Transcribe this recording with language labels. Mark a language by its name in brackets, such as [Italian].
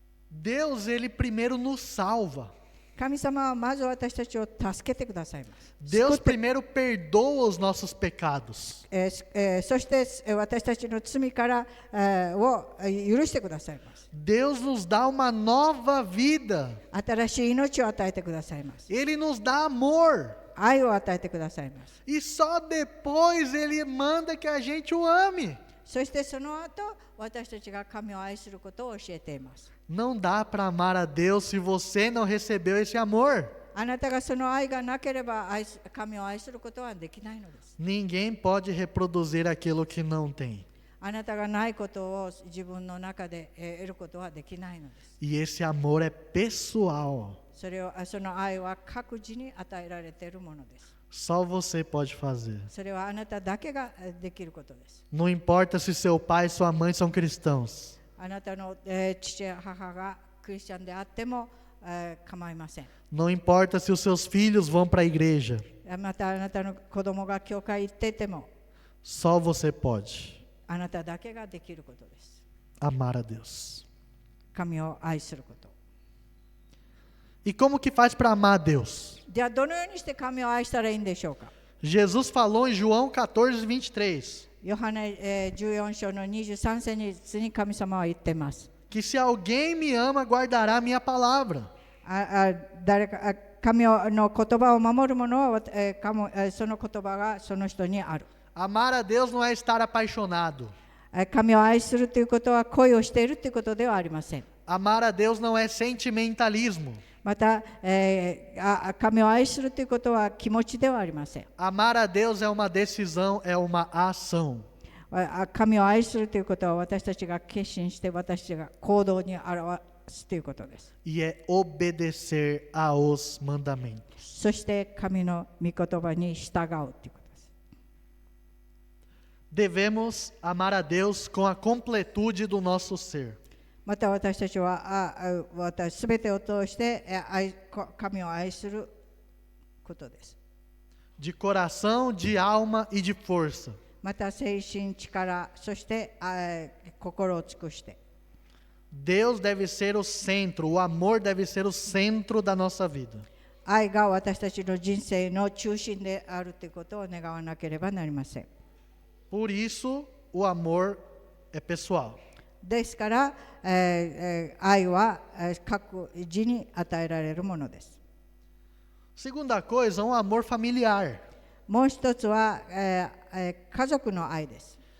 [Portuguese] Deus, Ele primeiro nos salva. [Japanese] 神様はまず私たちを助けてくださいます。 [Portuguese] Deus primeiro perdoa os nossos pecados. [Japanese] そして私たちの罪からを許してくださいます。 [Portuguese] Deus nos dá uma nova vida. [Japanese] 新しい命を与えてくださいます。 [Portuguese] Ele nos dá amor. [Japanese] 愛を与えてくださいます。 [Portuguese] E só depois Ele manda que a gente o ame. [Japanese] そしてその後私たちが神を愛することを教えています。 [Portuguese] Não dá para amar a Deus se você não recebeu esse amor. [Japanese] あなたがその愛がなければ神を愛することはできないのです。 [Portuguese] Ninguém pode reproduzir aquilo que não tem. [Japanese] あなたがないことを自分の中で得ることはできないのです。 [Portuguese] E esse amor é pessoal. [Japanese] その愛は各自に与えられているものです。 [Portuguese] Só você pode fazer. [Japanese] それはあなただけができることです。 [Portuguese] Não importa se seu pai e sua mãe são cristãos. [Japanese] あなたの父や母がクリスチャンであっても構いません。 [Portuguese] Não importa se os seus filhos vão para a igreja. [Japanese] またあなたの子供が教会行っていても [Portuguese] Só você pode [Japanese] あなただけができることです。 [Portuguese] amar a Deus. [Japanese] 神を愛すること。 [Portuguese] E como que faz para amar a Deus? [Japanese] ではどのようにして神を愛したらいいんでしょうか。 [Portuguese] Jesus falou em João 14:23 [Japanese] ヨハネ14章の23節に神様は言っています。 [Portuguese] que se alguém me ama, guardará a minha palavra. [Japanese] 誰か神の言葉を守る者はその言葉がその人にある。 [Portuguese] Amar a Deus não é estar apaixonado. [Japanese] 神を愛するということは恋をしているということではありません。 [Portuguese] Amar a Deus não é sentimentalismo. [Japanese] また、神を愛するということは気持ちではありません。 [Portuguese] Amar a Deus é uma decisão, é uma ação. [Japanese] 神を愛するということは私たちが決心して私たちが行動に表すということです。 [Portuguese] E é obedecer aos mandamentos. [Japanese] そして神の御言葉に従うということです。 [Portuguese] Devemos amar a Deus com a completude do nosso ser. [Japanese] また私たちはすべてを通して神を愛することです。 [Portuguese] De coração, de alma e de força. [Japanese] また精神、力、そして心を尽くして。 [Portuguese] Deus deve ser o centro, o amor deve ser o centro da nossa vida. [Japanese] 愛が私たちの人生の中心であるということを願わなければなりません。 [Portuguese] Por isso, o amor é pessoal. [Japanese] ですから、愛は各自に与えられるものです。 [Portuguese] Segunda coisa, um amor familiar. [Japanese] もう一つは、家族の愛です。